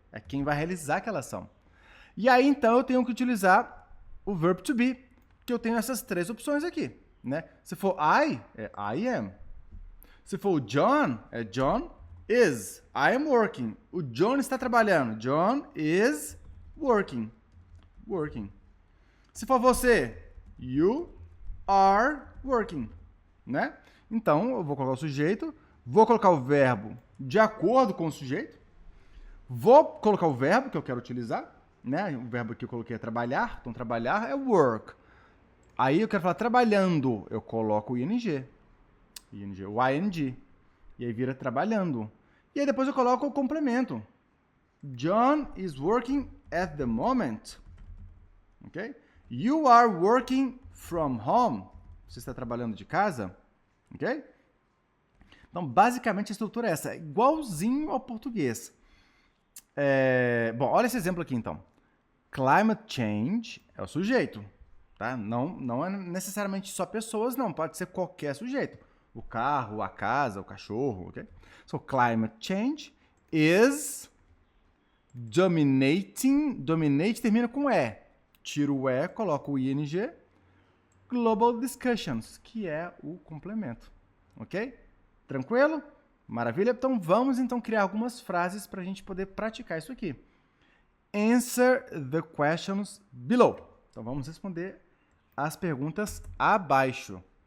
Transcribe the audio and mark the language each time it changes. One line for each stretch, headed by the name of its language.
Portuguese: É quem vai realizar aquela ação. E aí, então, eu tenho que utilizar o verb to be, que eu tenho essas três opções aqui. Né? Se for I, é I am. Se for o John, é John is.
English: I am working.
Portuguese: O John está trabalhando.
English: John is working. Working.
Portuguese: Se for você,
English: you are working. Né?
Portuguese: Então, eu vou colocar o sujeito, vou colocar o verbo de acordo com o sujeito, vou colocar o verbo que eu quero utilizar, né? O verbo que eu coloquei é trabalhar. Então, trabalhar é work. Aí eu quero falar trabalhando, eu coloco o ing, o ing. E aí vira trabalhando. E aí depois eu coloco o complemento.
English: John is working at the moment. Ok? You are working from home.
Portuguese: Você está trabalhando de casa. Ok? Então, basicamente, a estrutura é essa. Igualzinho ao português. Bom, olha esse exemplo aqui, então. Climate change é o sujeito. Tá? Não é necessariamente só pessoas, não. Pode ser qualquer sujeito. O carro, a casa, o cachorro. Ok?
English: So, climate change is dominating.
Portuguese: Dominate termina com E. Tiro o E, coloco o ing.
English: Global discussions,
Portuguese: que é o complemento. Ok? Tranquilo? Maravilha? Então, vamos criar algumas frases para a gente poder praticar isso aqui.
English: Answer the questions below.
Portuguese: Então, vamos responder as perguntas abaixo.